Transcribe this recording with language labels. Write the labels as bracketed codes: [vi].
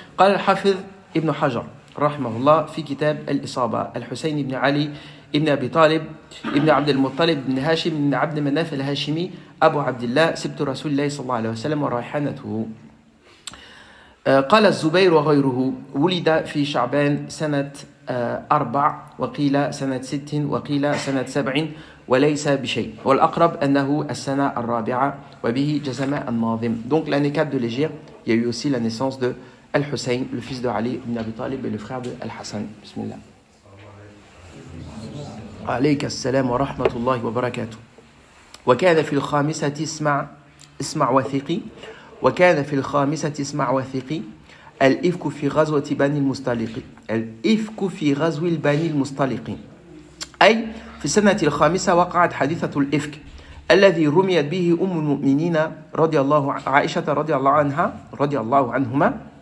[ar] قال الحافظ ابن حجر رحمه الله في كتاب الإصابة الحسين بن علي ابن أبي طالب ابن عبد المطلب بن هاشم بن عبد مناف الهاشمي أبو عبد الله سبت رسول الله صلى الله عليه وسلم وريحانته. قال الزبير وغيره ولد في شعبان سنة 4 وقيل سنة 6 وقيل سنة 7 وليس بشيء والأقرب أنه السنة 4 وبه جزم الناظم. [fr] Donc l'année 4 de l'Hégire, il y a eu aussi la naissance de Al-Hussein, le fils de Ali ibn Abi Talib et le frère de Al-Hassan. [ar] Bismillah. عليك السلام ورحمة الله وبركاته. وكان في الخامسة اسمع وثيقي وكان في الخامسة اسمع وثيقي الإفك في غزوة بني المصطلق الإفك في غزو البني المصطلق أي في السنة الخامسة وقعت حادثة الإفك الذي رميت به أم المؤمنين عائشة رضي الله عنهما